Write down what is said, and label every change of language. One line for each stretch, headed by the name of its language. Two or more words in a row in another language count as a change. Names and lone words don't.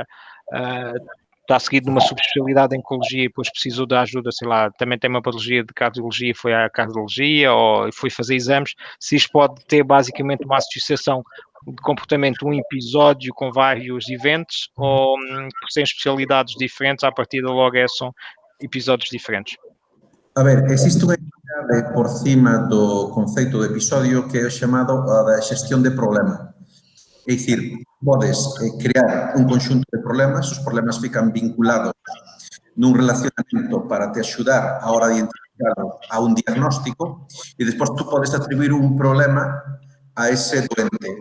Portuguese: está seguido numa subespecialidade em oncologia e depois precisou da ajuda, sei lá, também tem uma patologia de cardiologia, foi à cardiologia ou foi fazer exames, se isto pode ter basicamente uma associação de comportamento, um episódio com vários eventos, ou por serem especialidades diferentes, à partida logo são episódios diferentes.
Galician: A ver, existe unha entidade por cima do conceito de episodio que é o chamado a da xestión de problema. É dicir, podes crear un conxunto de problemas, os problemas fican vinculados nun relacionamento para te axudar a hora de identificarlo a un diagnóstico e despois tú podes atribuir un problema a ese doente.